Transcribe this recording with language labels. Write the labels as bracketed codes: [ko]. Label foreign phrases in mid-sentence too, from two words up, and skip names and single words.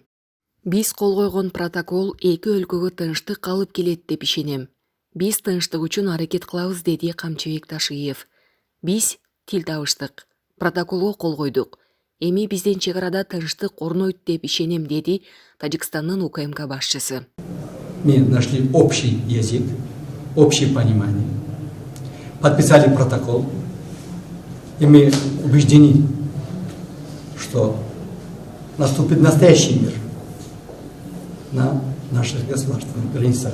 [ky] Биз кол койгон протокол эки өлкөгө тынчтык алып келет деп ишенем. Биз тынчтык үчүн аракет кылабыз, деди Камчыбек Ташиев. Биз тил табыштык. Протоколго кол койдук. Эми биздин чек арада тынчтык орнойт деп ишенем, деди Тажикстандын УКМК башчысы. [ru] Мы нашли общий язык, общее понимание, подписали протокол, и мы убеждены, что наступит настоящий мир на наших государственных границах.